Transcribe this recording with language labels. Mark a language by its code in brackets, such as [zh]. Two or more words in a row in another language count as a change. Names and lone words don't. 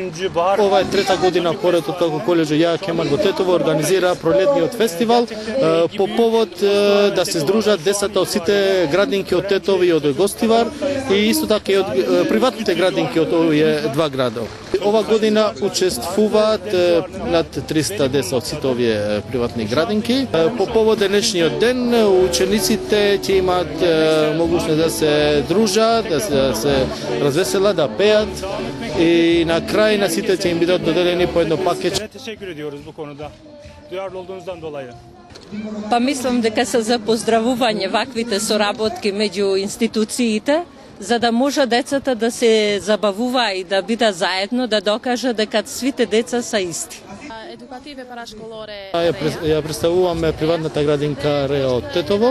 [tr] bahar... [mk] Ова е трета година поред откако коледжот Јахја Кемал во Тетово организира пролетниот фестивал по повод да се здружат децата од сите градинки од Тетово и од Гостивар и исто така и од приватните градинки од овие два града. Ова година учествуваат над 300 деца од сите овие приватни градинки. По повод денешниот ден учениците ќе имаат могуćност да се дружат, да се развеселат, да пеат и на крај на сите ќе им бидат доделени по едно пакет. [tr] Teşekkür ediyoruz bu konuda. Duyarlı olduğunuzdan dolayı. [mk] Па мислам дека се за поздравување ваквите соработки меѓу институциите, за да може децата да се забавува и да бидат заедно, да докажат дека сите деца се исти. Ја представуваме приватната градинка Реа од Тетово.